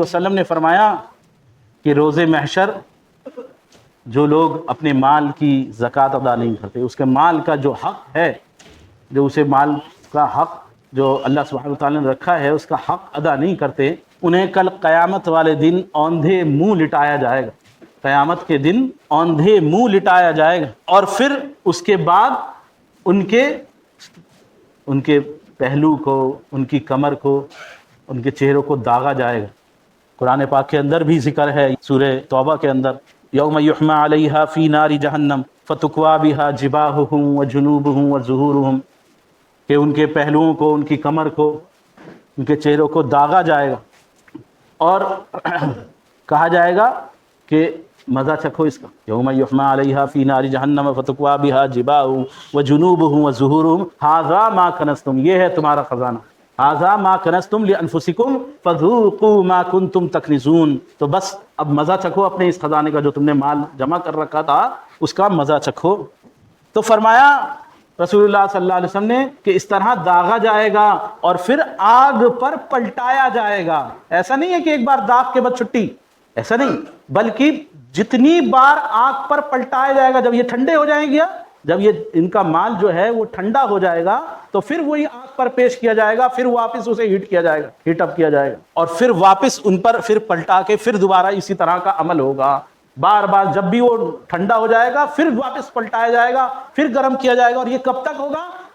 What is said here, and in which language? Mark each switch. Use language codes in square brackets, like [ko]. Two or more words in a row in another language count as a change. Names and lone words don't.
[ur] وسلم نے فرمایا کہ روز محشر جو لوگ اپنے مال کی زکوٰۃ ادا نہیں کرتے، اس کے مال کا جو حق ہے، جو اسے مال کا حق جو اللہ سبحانہ وتعالیٰ نے رکھا ہے اس کا حق ادا نہیں کرتے، انہیں کل قیامت والے دن اوندھے منہ لٹایا جائے گا، قیامت کے دن اوندھے منہ لٹایا جائے گا، اور پھر اس کے بعد ان کے پہلو کو، ان کی کمر کو، ان کے چہروں کو داغا جائے گا۔ قرآن پاک کے اندر بھی ذکر ہے، سورہ توبہ کے اندر، [ar] یوم یحمى علیہا فی نار جہنم فتکوی بہا جباہہم وجنوبہم وظہورہم، [ur] کہ ان کے پہلوؤں کو، ان کی کمر کو، ان کے چہروں کو داغا جائے گا، اور کہا جائے گا کہ مزہ چکھو اس کا، [ar] یوم یحمى علیہا فی نار جہنم فتکوی بہا جباہہم وجنوبہم وظہورہم ھذا ما کنزتم، [ur] یہ ہے تمہارا خزانہ، [ar] ھذا ما کنزتم لانفسکم فذوقوا ما کنتم تکنزون، [ur] تو بس اب مزہ چکھو اپنے اس خزانے کا جو تم نے مال جمع کر رکھا تھا، اس کا مزہ چکھو۔ تو فرمایا رسول اللہ صلی اللہ علیہ وسلم نے کہ اس طرح داغا جائے گا اور پھر آگ پر پلٹایا جائے گا۔ ایسا نہیں ہے کہ ایک بار داغ کے بعد چھٹی، ایسا نہیں، بلکہ جتنی بار آگ پر پلٹایا جائے گا، جب یہ ٹھنڈے ہو جائیں گے، جب یہ ان کا مال جو ہے وہ ٹھنڈا ہو جائے گا تو پھر وہی آگ پر پیش کیا جائے گا، پھر واپس اسے ہیٹ کیا جائے گا، [en] heat up [ur] کیا جائے گا، اور پھر واپس ان پر پھر پلٹا کے پھر دوبارہ اسی طرح کا عمل ہوگا، بار بار جب بھی وہ ٹھنڈا ہو جائے گا پھر واپس پلٹایا جائے گا، پھر گرم کیا جائے گا، اور یہ کب تک ہوگا؟